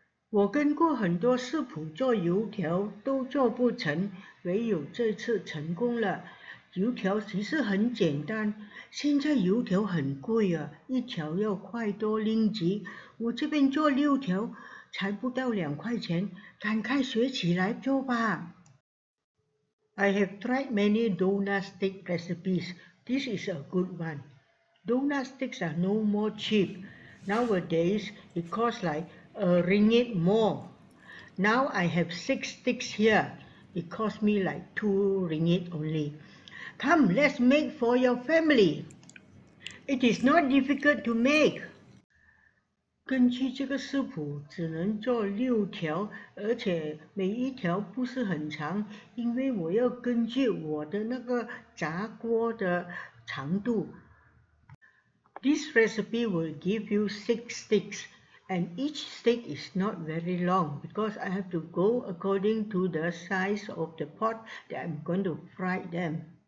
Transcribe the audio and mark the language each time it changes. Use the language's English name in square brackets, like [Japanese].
[Chinese] 我跟过很多食谱做油条都做不成，唯有这次成功了。油条其实很简单，现在油条很贵啊，一条要块多令吉，我这边做6条才不到2块钱，赶快学起来做吧。 [English] I have tried many donut stick recipes. This is a good one. Donut sticks are no more cheap. Nowadays, it costs like a ringgit more. Now I have 6 sticks here. It cost me like 2 ringgit only. Come, let's make for your family. It is not difficult to make. [Chinese] 根据这个食谱，只能做6条，而且每一条不是很长，因为我要根据我的那个炸锅的长度。 [English] This recipe will give you 6 sticks, and each stick is not very long because I have to go according to the size of the pot that I'm going to fry them.